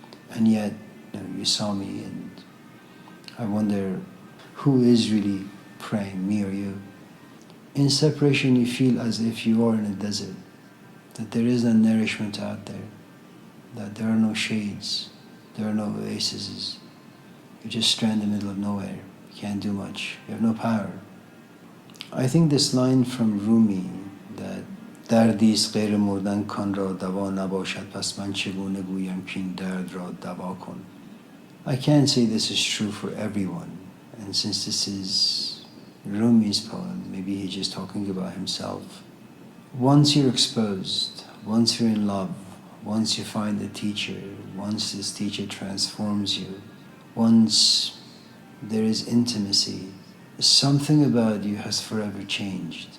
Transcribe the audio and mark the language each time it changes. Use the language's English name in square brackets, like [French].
[English] And yet, you know, you saw me, and I wonder who is really praying, me or you?" In separation, you feel as if you are in a desert, that there is no nourishment out there, that there are no shades, there are no oases. You're just stranded in the middle of nowhere. You can't do much. You have no power. I think this line from Rumi, that [Persian] دردی است غیر مردن کان را دوا نباشد پس من چگونه گویم که این درد را دوا کن. [English] I can't say this is true for everyone, and since this is Rumi's poem, maybe he's just talking about himself. Once you're exposed, once you're in love, once you find a teacher, once this teacher transforms you, once there is intimacy, something about you has forever changed.